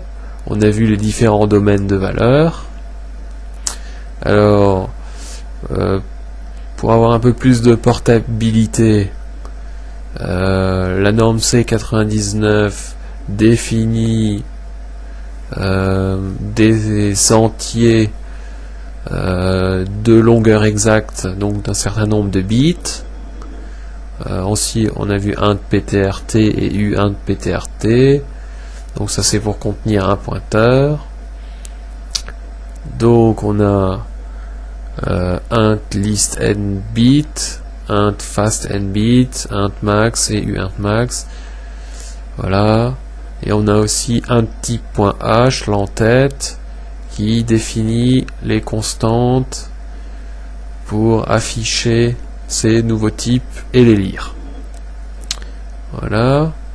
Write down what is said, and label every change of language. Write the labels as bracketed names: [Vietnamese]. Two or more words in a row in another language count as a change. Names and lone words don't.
[French] On a vu les différents domaines de valeur. Alors, pour avoir un peu plus de portabilité, la norme C99 définit des entiers de longueur exacte, donc d'un certain nombre de bits. Aussi, on a vu int ptrt et uint ptrt. Donc ça c'est pour contenir un pointeur. Donc on a int list n bit, int fast n bit, int max et uint max. Voilà. Et on a aussi int type.h, l'entête, qui définit les constantes pour afficher ces nouveaux types et les lire. Voilà.